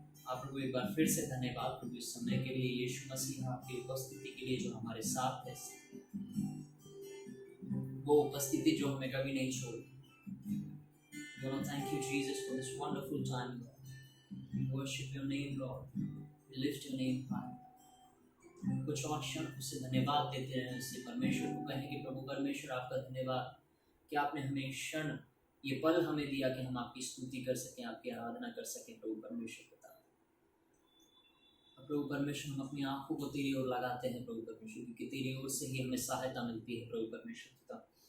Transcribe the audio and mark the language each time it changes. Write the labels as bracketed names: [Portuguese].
[Hindi] आप लोग एक बार फिर से धन्यवाद प्रभु इस समय के लिए, यीशु मसीह आपकी उपस्थिति के लिए जो हमारे साथ है, वो उपस्थिति जो हमें कभी नहीं छोड़ती। [English] We want to thank you, Jesus, for this wonderful time, Lord. We worship your name, Lord. We lift your name high. [Hindi] कुछ और क्षण उसे धन्यवाद देते हैं, उससे परमेश्वर को कहें कि प्रभु परमेश्वर आपका धन्यवाद कि आपने हमें क्षण, ये पल हमें दिया कि हम आपकी स्तुति कर सकें, आपकी आराधना कर सकें। प्रभु परमेश्वर पिता, प्रभु परमेश्वर, हम अपनी आंखों को तेरी ओर लगाते हैं प्रभु परमेश्वर, क्योंकि तेरी ओर से ही हमें सहायता मिलती है प्रभु परमेश्वर पिता।